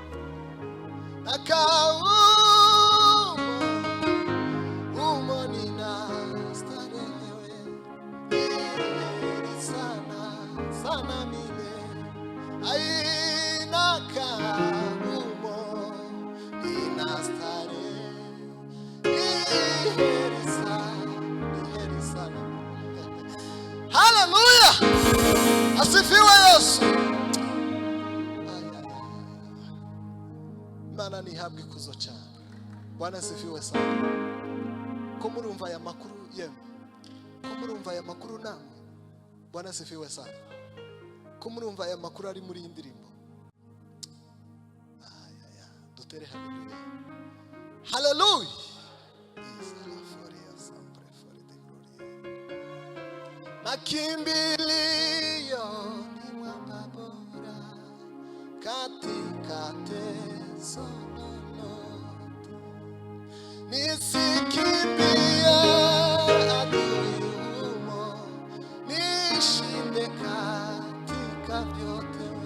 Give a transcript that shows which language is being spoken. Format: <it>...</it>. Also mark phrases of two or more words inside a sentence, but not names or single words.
<sw>Nakaa humo, ninastarehe, ni heri sana sana milele. Ai nakaa humo, ninastarehe, ni heri sana. Haleluya, asifiwe Yesu.</sw> <rw>Imana nihabwe ikuzo cyane.</rw> <sw>Bwana asifiwe sana.</sw> <rw>Ko murumva aya makuru yemwe? Ko murumva aya makuru namwe?</rw> <sw>Bwana asifiwe sana.</sw> <rw>Ko murumva aya makuru ari muri indirimbo? Dutere haleluya. Haleluya.</rw> <sw>Makimbilio ni mwamba bora katika teso lolote. Nisikimbie adui humo, nishinde katika vyote.</sw>